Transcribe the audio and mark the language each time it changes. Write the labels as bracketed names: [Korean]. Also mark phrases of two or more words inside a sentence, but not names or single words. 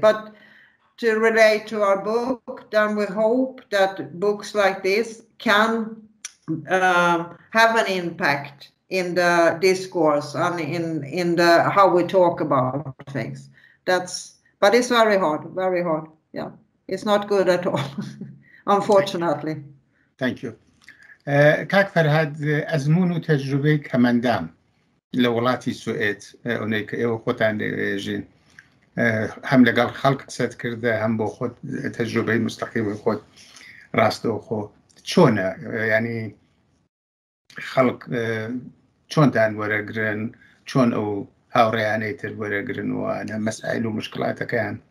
[English] But to relate to our book, then we hope that books like this can have an impact in the discourse and in the how we talk about things. But it's very hard. Yeah, it's not good at all, unfortunately. Thank you. [Central Kurdish] كاك فەرھاد ئەزمون و تەجروبەی کەمەندام لە وڵاتی سوئێد ئەوەی کە ئێوە خۆتان دەژین هەم لەگەڵ خەڵک قسەت کردە هەم بۆ خۆت تەجروبەی مستەقیمی خۆت ڕاستەوخۆ چۆنە ینی خەڵک چۆنتان وەرەگرن چۆن ئەو هاوڕێیانەی تر وەرەگرنەوە مەسائل و مشکلاتەکەیان